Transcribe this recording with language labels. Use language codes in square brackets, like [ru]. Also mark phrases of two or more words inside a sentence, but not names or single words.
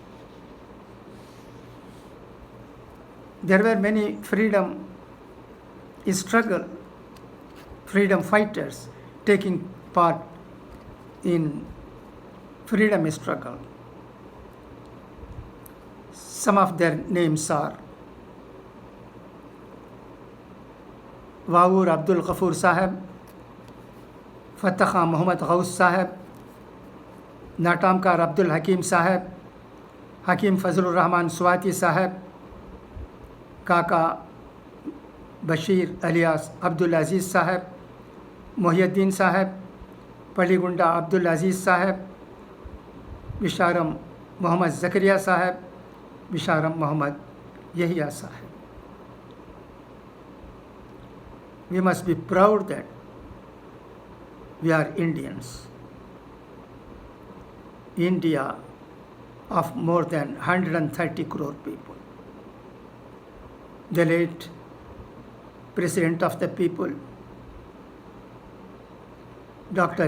[en] There were many freedom fighters taking part in freedom struggle. Some of their names are Vaur Abdul Ghafoor Sahib, Fatah Khan Muhammad Ghaus Sahib, Natamkar Abdul Hakim Sahib, Hakim Fazlur Rahman Swati Sahib, Kaka Bashir alias Abdul Aziz Sahib, Muhyiddin Sahib, Paligunda Abdul Aziz Sahib, Bisharam Muhammad Zakaria Sahib, Bisharam Muhammad [ur] یہی آسا ہے. [en] We must be proud that we are Indians. India of more than 130 crore people. The late President of the people, Dr.